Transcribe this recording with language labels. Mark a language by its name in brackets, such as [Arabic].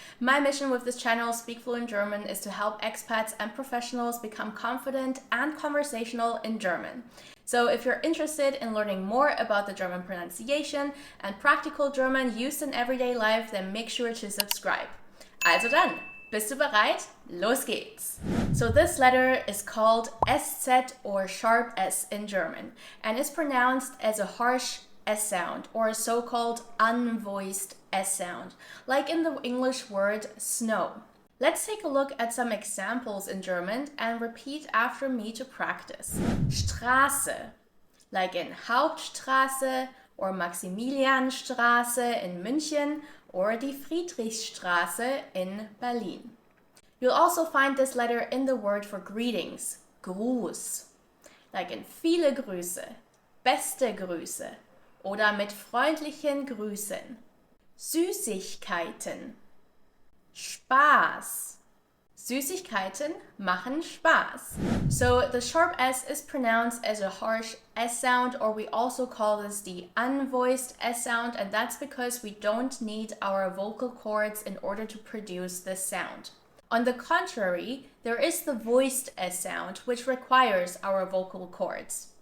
[English] My mission with this channel, Speak Fluent German, is to help expats and professionals become confident and conversational in German. So if you're interested in learning more about the German pronunciation and practical German used in everyday life, then make sure to subscribe. [German] Also dann, bist du bereit? Los geht's! [English] So this letter is called Szett or sharp S in German and is pronounced as a harsh S sound or a so-called unvoiced S sound, like in the English word snow. Let's take a look at some examples in German and repeat after me to practice. Straße, like in Hauptstraße or Maximilianstraße in München or die Friedrichstraße in Berlin. You'll also find this letter in the word for greetings, Gruß, like in [German] viele Grüße, beste Grüße oder mit freundlichen Grüßen. Süßigkeiten, Spaß. Süßigkeiten machen Spaß. [English] So the sharp S is pronounced as a harsh S sound, or we also call this the unvoiced S sound, and that's because we don't need our vocal cords in order to produce this sound. On the contrary, there is the voiced S sound, which requires our vocal cords.